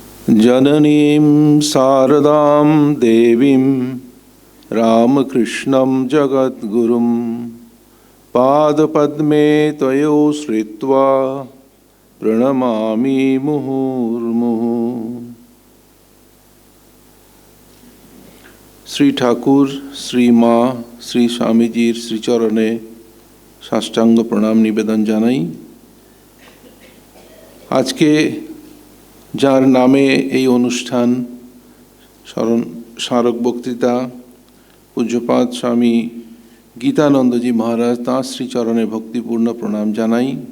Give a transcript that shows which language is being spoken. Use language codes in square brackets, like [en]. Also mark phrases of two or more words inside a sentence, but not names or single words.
[sa] जननीं शारदां देवीं रामकृष्णं जगद्गुरुं पादपद्मे त्वयो श्रित्वा प्रणमामि मुहुर्मुहुः। [bn] শ্রী ঠাকুর, শ্রী মা, শ্রী স্বামীজির শ্রীচরণে সাষ্টাঙ্গ প্রণাম নিবেদন জানাই। আজকে যার নামে এই অনুষ্ঠান, স্মারক বক্তৃতা, পূজ্যপাদ স্বামী গীতানন্দজি মহারাজ, তাঁর শ্রীচরণে ভক্তিপূর্ণ প্রণাম জানাই।